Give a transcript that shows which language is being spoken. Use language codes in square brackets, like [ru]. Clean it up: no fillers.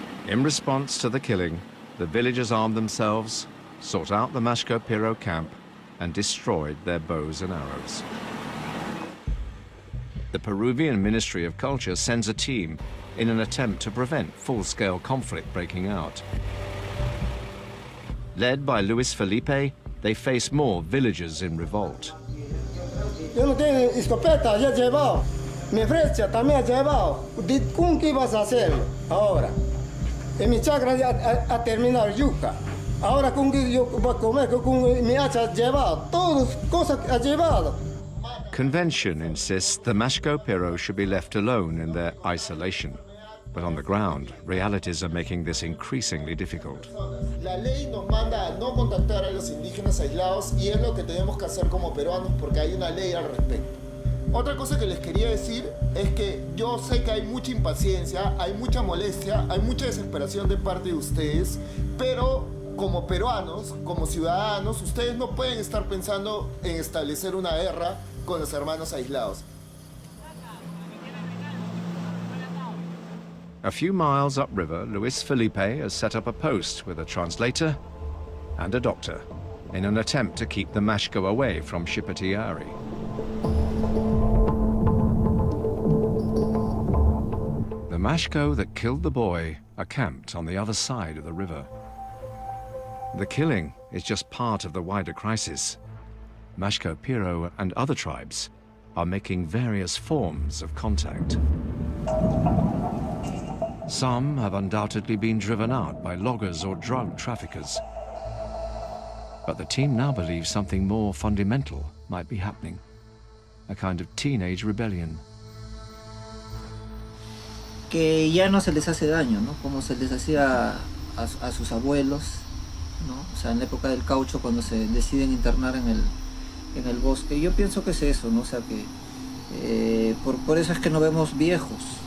[en] In response to the killing, the villagers armed themselves, sought out the Mashko Piro camp, and destroyed their bows and arrows. The Peruvian Ministry of Culture sends a team in an attempt to prevent full-scale conflict breaking out. Led by Luis Felipe, they face more villagers in revolt. [es] Yo no tengo escopeta, ya he llevado. Mi flecha también he llevado. ¿Cómo qué vas a hacer ahora? En mi chacra ya ha terminado yuca. Ahora con que yo voy a comer, con mi hacha ha llevado. Todas cosas ha llevado. [en] Convention insists the Mashko Piro should be left alone in their isolation. But on the ground, realities are making this increasingly difficult. [es] La ley nos manda a no contactar a los indígenas aislados y es lo que tenemos que hacer como peruanos porque hay una ley al respecto. Otra cosa que les quería decir es que yo sé que hay mucha impaciencia, hay mucha molestia, hay mucha desesperación de parte de ustedes, pero como peruanos, como ciudadanos, ustedes no pueden estar pensando en establecer una guerra con los hermanos aislados. [en] A few miles upriver, Luis Felipe has set up a post with a translator and a doctor in an attempt to keep the Mashko away from Shipatiari. The Mashko that killed the boy are camped on the other side of the river. The killing is just part of the wider crisis. Mashko Piro and other tribes are making various forms of contact. Some have undoubtedly been driven out by loggers or drug traffickers. But the team now believes something more fundamental might be happening, a kind of teenage rebellion. [es] Que ya no se les hace daño, ¿no? Como se les hacía a sus abuelos, ¿no? O sea, en la época del caucho, cuando se deciden internar en el bosque. Yo pienso que es eso, ¿no? O sea, que por eso es que no vemos viejos.